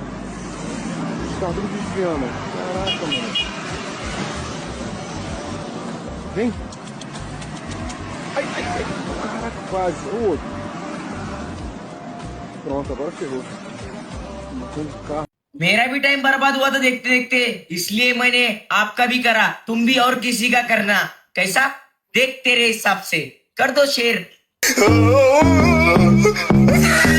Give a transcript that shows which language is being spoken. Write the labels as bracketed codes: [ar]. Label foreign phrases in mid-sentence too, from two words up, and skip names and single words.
[pt] Os carros tudo desviando. Caraca, mano. Vem. Ai, ai, ai. Caraca, quase. O outro. Pronto, agora ferrou. Matando o carro. [hi] मेरा भी टाइम बर्बाद हुआ था देखते देखते, इसलिए मैंने आपका भी करा, तुम भी और किसी का करना। कैसा? देख तेरे हिसाब से कर दो शेर।